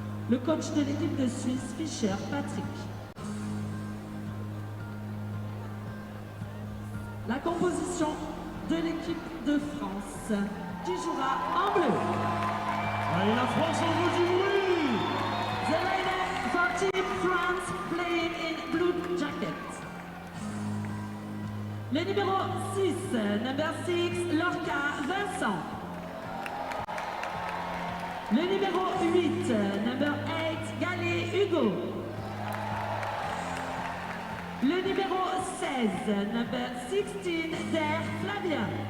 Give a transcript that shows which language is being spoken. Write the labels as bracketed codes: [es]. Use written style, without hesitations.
[fr] Le coach de l'équipe de Suisse, Fischer Patrick. La composition de l'équipe de France qui jouera en bleu. Allez la France, on veut du bruit. [en] The lineup for Team France playing in blue jacket. [fr] Le numéro 6, [en] number 6, [fr] Lorca Vincent. Le numéro 8, [en] number 8, [fr] Gallet Hugo. Le numéro 16, [en] number 16, [fr] Der Flavien.